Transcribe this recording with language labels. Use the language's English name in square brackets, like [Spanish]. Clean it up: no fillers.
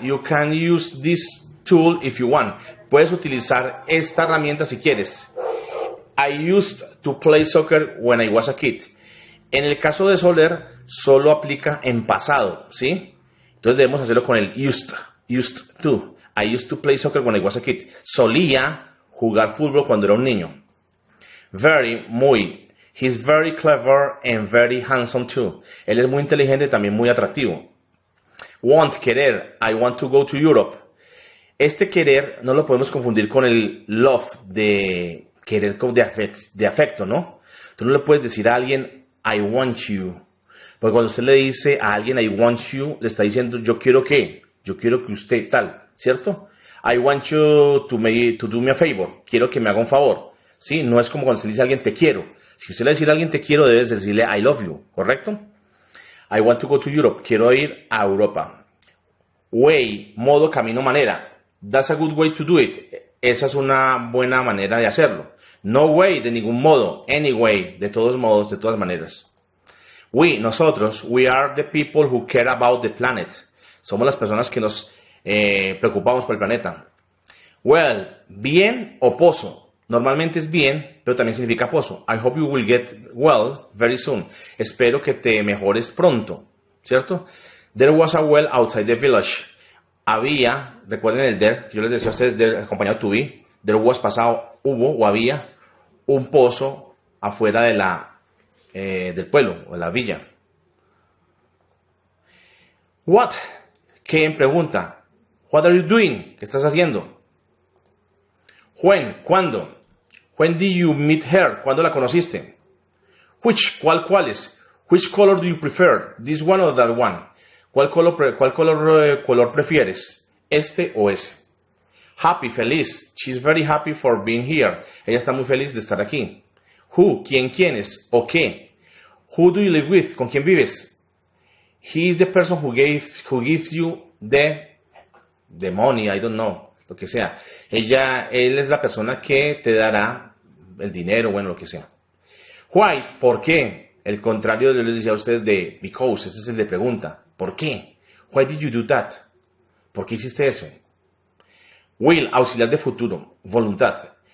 [English] You can use this tool if you want. [Spanish] Puedes utilizar esta herramienta si quieres. [English] I used to play soccer when I was a kid. [Spanish] En el caso de soler, solo aplica en pasado, ¿sí? Entonces debemos hacerlo con el used to. [English] I used to play soccer when I was a kid. [Spanish] Solía jugar fútbol cuando era un niño. Very, muy. [English] He's very clever and very handsome too. [Spanish] Él es muy inteligente y también muy atractivo. Want, querer. [English] I want to go to Europe. [Spanish] Este querer no lo podemos confundir con el love, de querer de afecto, ¿no? Tú no le puedes decir a alguien, [English] I want you. [Spanish] Porque cuando usted le dice a alguien, I want you, le está diciendo, yo quiero que usted tal, ¿cierto? [English] I want you to do me a favor. [Spanish] Quiero que me haga un favor. ¿Sí? No es como cuando se le dice a alguien, te quiero. Si usted le dice a alguien, te quiero, debes decirle, [English] I love you, [Spanish] ¿correcto? [English] I want to go to Europe. [Spanish] Quiero ir a Europa. Way, modo, camino, manera. [English] That's a good way to do it. [Spanish] Esa es una buena manera de hacerlo. No way, de ningún modo. Anyway, de todos modos, de todas maneras. [English] We, nosotros, we are the people who care about the planet. [Spanish] Somos las personas que nos preocupamos por el planeta. Well, bien o pozo. Normalmente es bien, pero también significa pozo. [English] I hope you will get well very soon. [Spanish] Espero que te mejores pronto, ¿cierto? [English] There was a well outside the village. [Spanish] Había, recuerden el there, yo les decía a ustedes there, acompañado to be. There was pasado, hubo o había un pozo afuera de del pueblo o de la villa. What? ¿Quién pregunta? [English] What are you doing? [Spanish] ¿Qué estás haciendo? When, ¿cuándo? [English] When did you meet her? [Spanish] ¿Cuándo la conociste? [English] Which, ¿cuáles? Which color do you prefer? This one or that one? [Spanish] ¿Cuál color prefieres? ¿Este o ese? [English] Happy, feliz. She's very happy for being here. [Spanish] Ella está muy feliz de estar aquí. [English] Who, quiénes o qué. Who do you live with? [Spanish] ¿Con quién vives? [English] He is the person who gives you the money, I don't know, [Spanish] lo que sea. Él es la persona que te dará el dinero, bueno, lo que sea. Why, ¿por qué? El contrario de lo que les decía a ustedes de because, ese es el de pregunta. ¿Por qué? [English] Why did you do that? [Spanish] ¿Por qué hiciste eso? Will, auxiliar de futuro, voluntad.